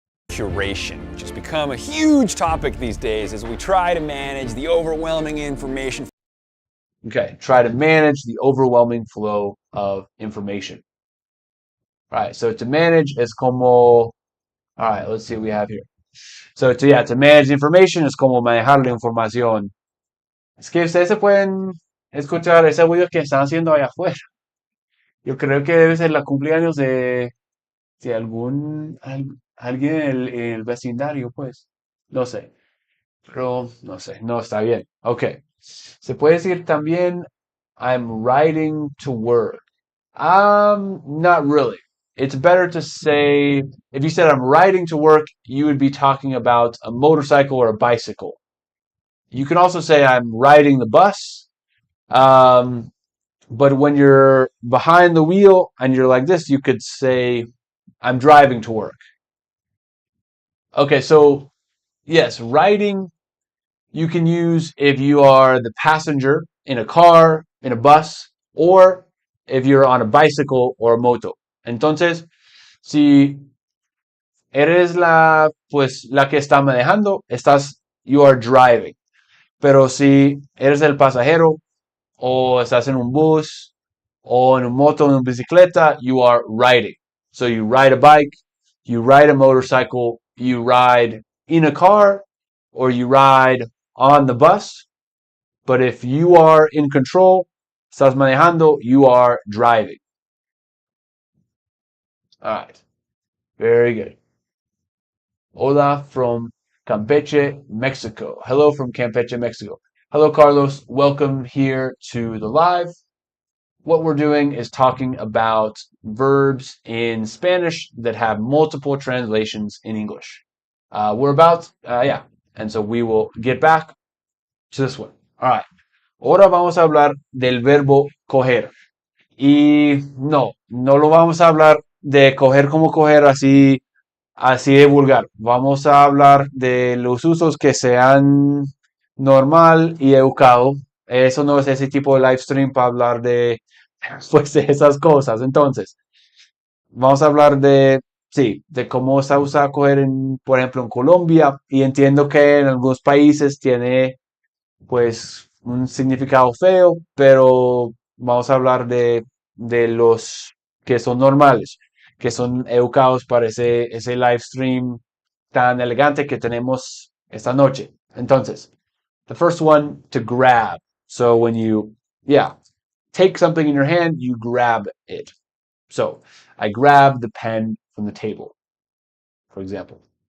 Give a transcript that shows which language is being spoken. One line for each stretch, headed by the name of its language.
English: Curation, which has become a huge topic these days as we try to manage the overwhelming information. Okay, try to manage the overwhelming flow of information. All right, so to manage is
Spanish: como,
English: all right, let's see what we have here. So to manage information
Spanish: es como manejar la información. Es que ustedes se pueden escuchar ese ruido que están haciendo allá afuera. Yo creo que debe ser la cumpleaños de alguien en el vecindario, pues. No sé. Pero no sé, no está bien. Okay. Se puede decir también
English: I'm riding to work. Not really. It's better to say, if you said I'm riding to work, you would be talking about a motorcycle or a bicycle. You can also say I'm riding the bus. But when you're behind the wheel and you're like this, you could say I'm driving to work. Okay, so yes, riding you can use if you are the passenger in a car, in a bus, or if you're on a bicycle or a moto.
Spanish: Entonces, si eres la que está manejando,
English: you are driving.
Spanish: Pero si eres el pasajero o estás en un bus o en un moto, en una bicicleta,
English: you are riding. So you ride a bike, you ride a motorcycle, you ride in a car, or you ride on the bus. But if you are in control,
Spanish: estás manejando,
English: you are driving. All right. Very good.
Spanish: Hola
English: from Campeche, Mexico. Hello from Campeche, Mexico. Hello, Carlos. Welcome here to the live. What we're doing is talking about verbs in Spanish that have multiple translations in English. And so we will get back to this one. All right.
Spanish: Ahora vamos a hablar del verbo coger. Y no lo vamos a hablar de coger como coger así de vulgar. Vamos a hablar de los usos que sean normal y educado. Eso no es ese tipo de live stream para hablar de, pues, de esas cosas. Entonces, vamos a hablar de cómo se usa coger, por ejemplo, en Colombia. Y entiendo que en algunos países tiene, pues, un significado feo, pero vamos a hablar de los que son normales, que son educados para ese live stream tan elegante que tenemos esta noche. Entonces,
English: the first one, to grab. So when you, take something in your hand, you grab it. So, I grab the pen from the table, for example.